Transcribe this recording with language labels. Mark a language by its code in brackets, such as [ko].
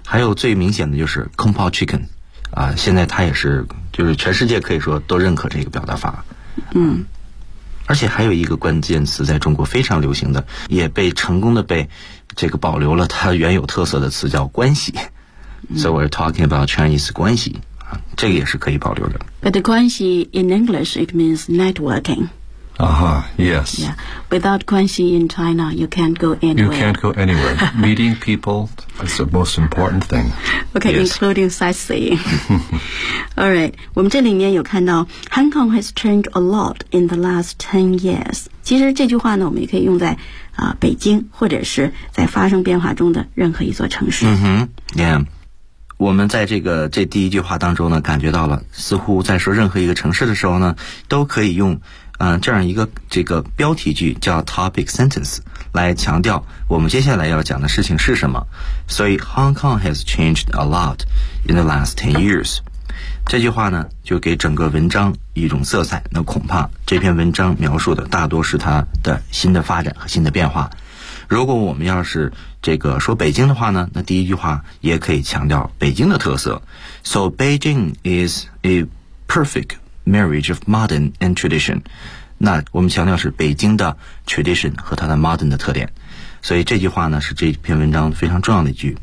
[zh] 还有最明显的就是 Kung Pao Chicken， 啊，现在它也是就是全世界可以说都认可这个表达法。嗯。而且还有一个关键词在中国非常流行的，也被成功的被这个保留了它原有特色的词叫关系。 [en] So we're talking about Chinese [zh] 关系，这个也是可以保留的。 [en] But the 关系 in English it means networking. Uh-huh, yes. Yeah. Without 关系 in China, you can't go anywhere. You can't go anywhere. Meeting people is the most important thing. Okay,、 yes. including sightseeing. All right. [zh] 我们这里面有看到 [en] Hong Kong has changed a lot in the last 10 years. [zh] 其实这句话呢，我们也可以用在北京或者是在发生变化中的任何一座城市。嗯哼 ，Yeah. 我们在这第一句话当中呢，感觉到了似乎在说任何一个城市的时候呢，都可以用这样一个这个标题句叫 topic sentence 来强调我们接下来要讲的事情是什么。所以 [en] Hong Kong has changed a lot in the last 10 years [zh] 这句话呢就给整个文章一种色彩，那恐怕这篇文章描述的大多是它的新的发展和新的变化。如果我们要是这个说北京的话呢，那第一句话也可以强调北京的特色。 [en] So Beijing is a perfect marriage of modern and tradition. [zh] 那我们强调是北京的 tradition 和它的 modern 的特点。所以这句话呢是这篇文章非常重要的一句。